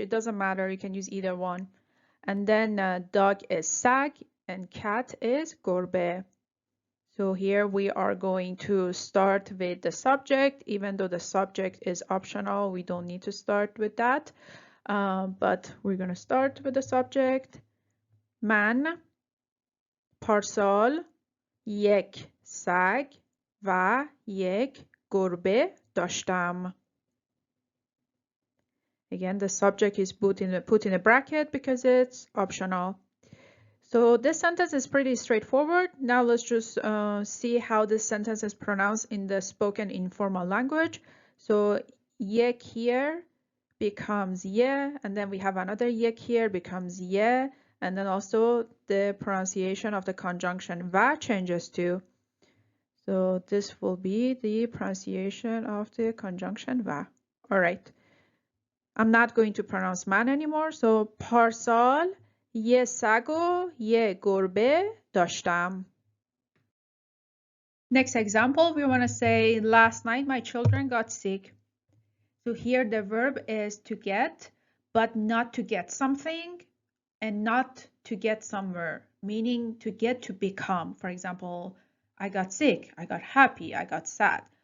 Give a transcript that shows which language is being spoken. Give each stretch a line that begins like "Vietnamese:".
English: It doesn't matter, you can use either one. And then dog is sag and cat is گربه. So here we are going to start with the subject. Even though the subject is optional, we don't need to start with that. But we're going to start with the subject.
Persian: من پارسال یک سگ و یک گربه داشتم.
English: Again, the subject is put in a bracket because it's optional. So this sentence is pretty straightforward. Now let's just see how this sentence is pronounced in the spoken informal language. So yek here becomes ye, and then we have another yek here becomes ye, and then also the pronunciation of the conjunction va changes too. So this will be the pronunciation of the conjunction va. All right. I'm not going to pronounce man anymore.
Persian: So parsal یه سگ و یه گربه داشتم.
English: Next example, we want to say last night my children got sick. So here the verb is to get, but not to get something and not to get somewhere, meaning to get to become. For example, I got sick, I got happy, I got sad.